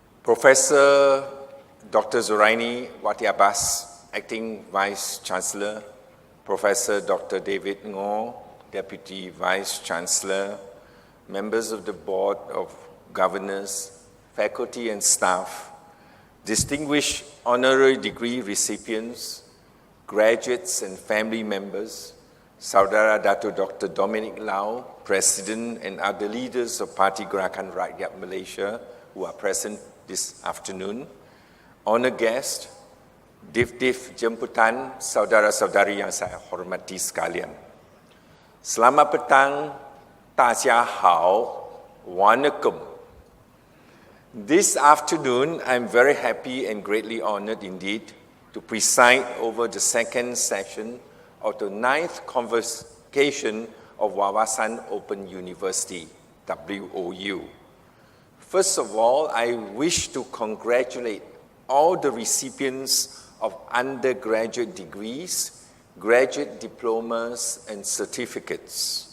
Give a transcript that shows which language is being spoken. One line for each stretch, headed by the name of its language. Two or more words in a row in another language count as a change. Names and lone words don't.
English: Professor Dr. Zuraini Wati Abbas, Acting Vice-Chancellor, Professor Dr. David Ngor, Deputy Vice-Chancellor, members of the Board of Governors, faculty and staff, distinguished honorary degree recipients, graduates and family members,
Malay: Saudara Dato
English: Dr. Dominic Lau, President and other leaders of Parti Gerakan Rakyat Malaysia who are present this afternoon, honored guests,
Malay: div-div jemputan, saudara-saudari yang saya hormati sekalian. Selamat petang,
Chinese: 大家好, wanakum.
English: This afternoon, I'm very happy and greatly honored indeed to preside over the second session of the 9th Convocation of Wawasan Open University, WOU. First of all, I wish to congratulate all the recipients of undergraduate degrees, graduate diplomas, and certificates.